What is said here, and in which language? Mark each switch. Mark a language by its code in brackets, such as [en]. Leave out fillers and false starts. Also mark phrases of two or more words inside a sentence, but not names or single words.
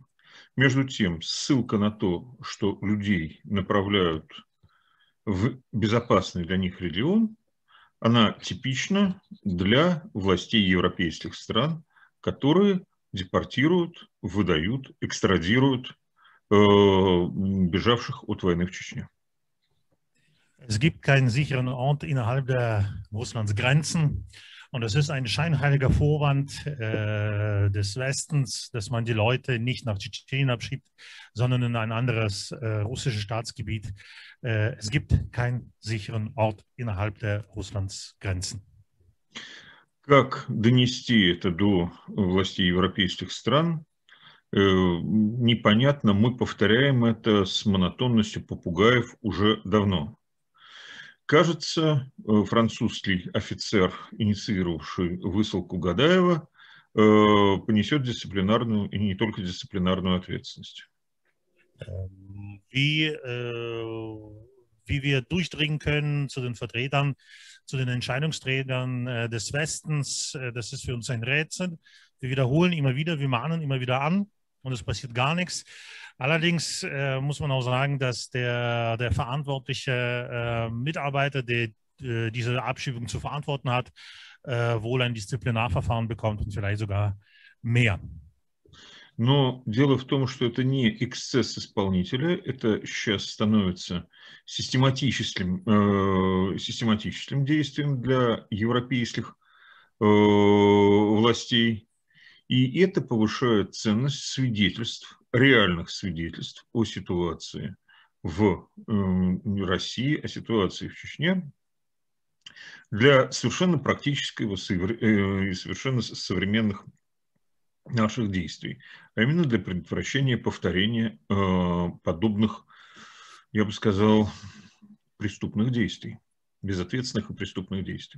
[ru] Между тем, ссылка на то, что людей направляют в безопасный для них регион, она типична для властей европейских стран, которые депортируют, выдают, экстрадируют бежавших от войны в Чечне. [de] Es gibt keinen sicheren Ort innerhalb der Russlands Grenzen. Und es ist ein scheinheiliger Vorwand des Westens, dass man die Leute nicht nach Tschetschenien abschiebt, sondern in ein anderes russisches Staatsgebiet. Es gibt keinen sicheren Ort innerhalb der Russlands Grenzen. [ru] Как донести это до властей европейских стран, непонятно. Мы повторяем это с монотонностью попугаев уже давно. Кажется, французский офицер, инициировавший высылку Гадаева, понесет дисциплинарную и не только дисциплинарную ответственность. [de] Wie wir durchdringen können zu den Vertretern, zu den Entscheidungsträgern des Westens, das ist für uns ein Rätsel. Wir wiederholen immer wieder, wir mahnen immer wieder an und es passiert gar nichts. Allerdings muss man auch sagen, dass der verantwortliche Mitarbeiter, der diese Abschiebung zu verantworten hat, wohl ein Disziplinarverfahren bekommt und vielleicht sogar mehr. [ru] Но дело в том, что это не эксцесс исполнителя, это сейчас становится систематическим действием для европейских властей. И это повышает ценность свидетельств, реальных свидетельств о ситуации в России, о ситуации в Чечне для совершенно практического и совершенно современных наших действий, а именно для предотвращения повторения подобных, я бы сказал, преступных действий, безответственных и преступных действий.